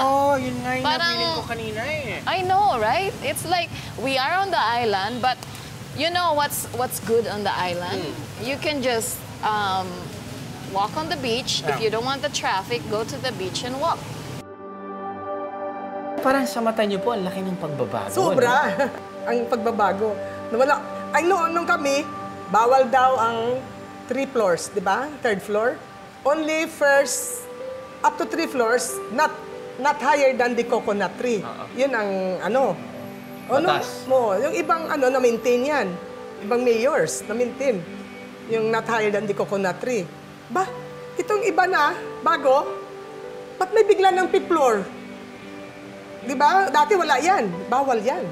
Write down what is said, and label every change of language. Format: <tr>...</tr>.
<tl>Oh, yun nga yung napilin ko kanina eh.</tl> <en>I know, right? It's like we are on the island, but you know what's good on the island? You can just walk on the beach. If you don't want the traffic, go to the beach and walk.</en> <tl>Parang sa mata niyo po, ang laki ng pagbabago. Sobra. No? Ang pagbabago. Nawala. Ay, nung kami, bawal daw ang 3 floors, di ba? 3rd floor.</tl> <en>Only first, up to 3 floors, not higher than the coconut tree.</en> <tl>Yun ang Batas. Yung ibang na-maintain yan. Ibang mayors, na-maintain.</tl> <en>Yung not higher than the coconut tree.</en> <tl>Ba, itong iba na, bago, ba't may bigla ng 5th floor? Di ba? Dati wala yan. Bawal yan.</tl>